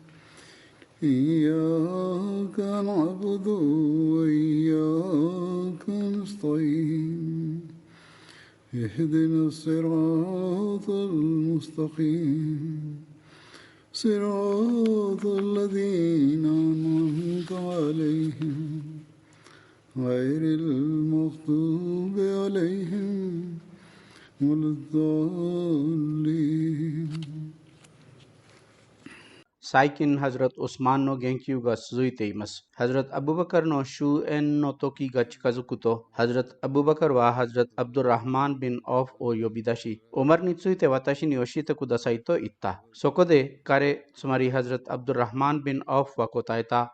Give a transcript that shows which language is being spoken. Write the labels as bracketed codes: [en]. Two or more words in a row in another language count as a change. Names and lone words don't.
[ar] إياك نعبد وإياك نستعين اهدنا الصراط المستقيم صراط الذين أنعمت عليهم غير المغضوب عليهم ولا الضالين. [ja] Saikin Hazrat Usman no genkyū が続いています。Hazrat Abu Bakr の終焉の時が近づくと、Hazrat Abu Bakr は Hazrat Abdul Rahman bin Auf を呼び出し、オマルについて私に教えてくださいと言った。そこで彼、つまり Hazrat Abdul Rahman bin Auf は答えた。